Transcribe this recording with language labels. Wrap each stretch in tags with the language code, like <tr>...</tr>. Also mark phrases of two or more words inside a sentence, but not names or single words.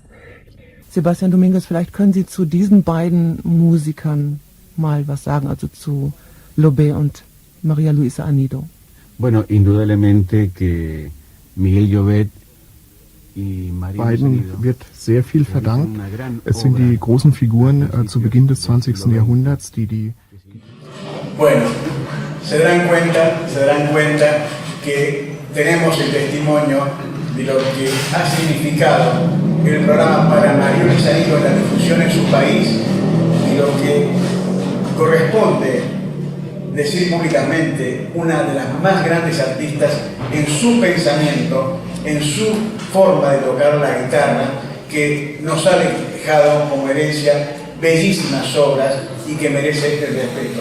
<de>Sebastian Domingos, vielleicht können Sie zu diesen beiden Musikern mal was sagen, also zu Lobé und María Luisa Anido.</de> <es>Bueno, indudablemente que Miguel Llobet.</es> <de>Beiden wird sehr viel verdankt. Es sind die großen Figuren zu Beginn des 20. Jahrhunderts, die...</de> <es>Bueno, se darán cuenta que tenemos el testimonio de lo que ha significado el programa para María Luisa Anido en la difusión en su país y lo que corresponde decir públicamente una de las más grandes artistas en su pensamiento, en su forma de tocar la guitarra, que nos ha dejado como herencia bellísimas obras y que merece el respeto.</es>